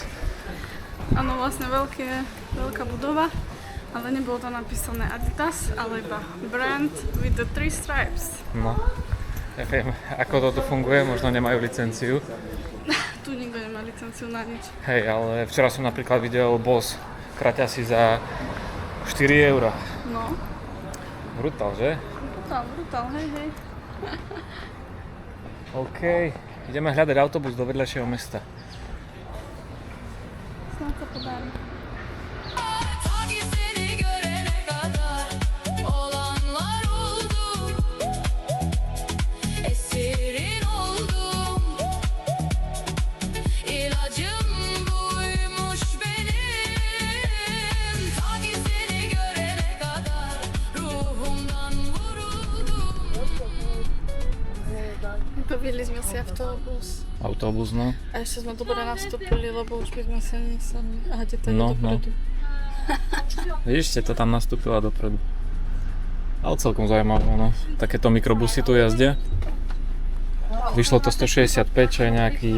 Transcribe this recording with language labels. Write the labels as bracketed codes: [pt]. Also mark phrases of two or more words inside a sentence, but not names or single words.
[sk] Áno, vlastne veľká budova, ale nebolo tam napísané Adidas, ale iba [en] brand with the 3 stripes. [sk] No, neviem, ako toto funguje, možno nemajú licenciu. Tu nikto nemá licenciu na nič. Hej, ale včera som napríklad videl Boss kraťasy za 4 €. No, Brutál, že? brutál, hej. OK, ideme hľadať autobus do vedľajšieho mesta. Snad sa podarí. [tr] Sanki seni görene kadar olanlar oldu. Esirin oldum. İlacım buymuş benim. Sanki seni görene kadar ruhumdan vuruldum. [sk] Poviedli sme si autobus. Autobus, no. A ešte sme dobre nastúpili, lebo už by sme sa nesali. Aha, to je No, dopredu. Vidíš, ste to tam nastúpila dopredu. Ale celkom zaujímavé, no. Takéto mikrobusy tu jazdia. Vyšlo to 165, čo je nejakých